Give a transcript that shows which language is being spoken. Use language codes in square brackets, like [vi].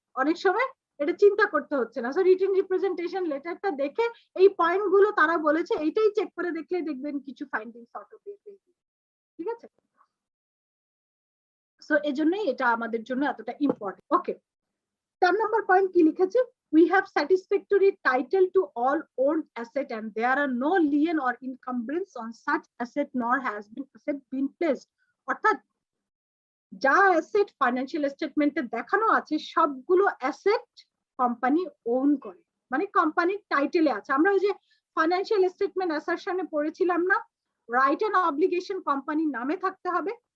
[bn] অনেক সময় এটা চিন্তা করতে হচ্ছে না। সো রিটেন রিপ্রেজেন্টেশন লেটারটা দেখে এই পয়েন্ট গুলো তারা বলেছে এইটাই চেক করে দেখলে দেখবেন কিছু ফাইন্ডিংস অটো পেয়ে যাবে। ঠিক আছে, সো এজন্যই এটা আমাদের জন্য এতটা ইম্পর্টেন্ট। ওকে, 4 নম্বর পয়েন্ট কি লিখেছে? [en] We have satisfactory title to all owned asset and there are no lien or encumbrance on such asset nor has been placed. [bn] অর্থাৎ যা অ্যাসেট ফাইন্যান্সিয়াল স্টেটমেন্টে দেখানো আছে সবগুলো অ্যাসেট কোম্পানি ওন করে, মানে কোম্পানির টাইটেলে আছে। আমরা ওই যে ফাইন্যান্সিয়াল স্টেটমেন্ট অ্যাসারশনে পড়েছিলাম না, রাইট এন্ড অব্লিগেশন কোম্পানির নামে থাকতে হবে।